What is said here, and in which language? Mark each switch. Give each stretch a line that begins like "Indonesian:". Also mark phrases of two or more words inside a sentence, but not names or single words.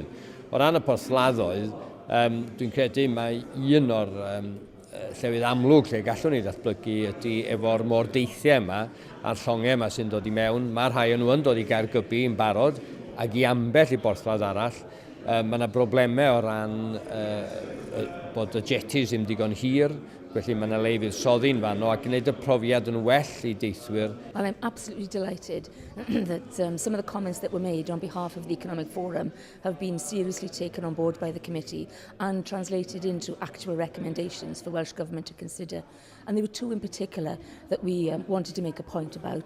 Welsh: O ran y borthladdoedd, dwi'n credu mai un o'r llefydd amlwg lle gallwn ni ddatblygu ydy efo'r mordeithiau yma a'r llongau yma sy'n dod i mewn. Mae rhai o'n nhw yn dod i Gaergybi yn barod ac i ambell i borthlad arall. Mae yna broblemau o ran bod y jetties ddim digon hir, felly mae yna lefydd soddi'n fanno ac gwneud y profiad yn well i deithwyr.
English: Well, I'm absolutely delighted that some of the comments that were made on behalf of the Economic Forum have been seriously taken on board by the committee and translated into actual recommendations for Welsh Government to consider. And there were two in particular that we wanted to make a point about.